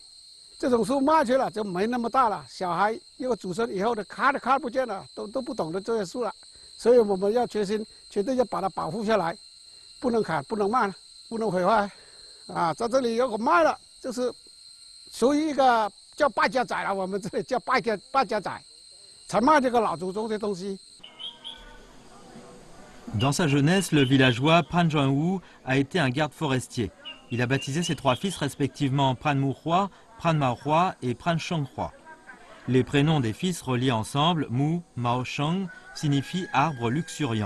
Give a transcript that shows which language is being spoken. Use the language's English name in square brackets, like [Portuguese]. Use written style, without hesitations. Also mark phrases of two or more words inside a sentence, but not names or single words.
[Chinese] 这种树卖去了就没那么大了，小孩又祖孙以后的看都看不见了，都不懂得这些树了，所以我们要决心，绝对要把它保护下来，不能砍，不能卖，不能毁坏。啊，在这里如果卖了，就是属于一个叫败家仔了，我们这里叫败家仔，才卖这个老祖宗的东西。 [French] Dans sa jeunesse, le villageois Pran Jang-woo a été un garde forestier. Il a baptisé ses 3 fils respectivement Pran Mu-hwa, Pran Ma-hwa et Pran Chong-hwa. Les prénoms des fils reliés ensemble, Mu, Mao, Chong, signifient arbre luxuriant.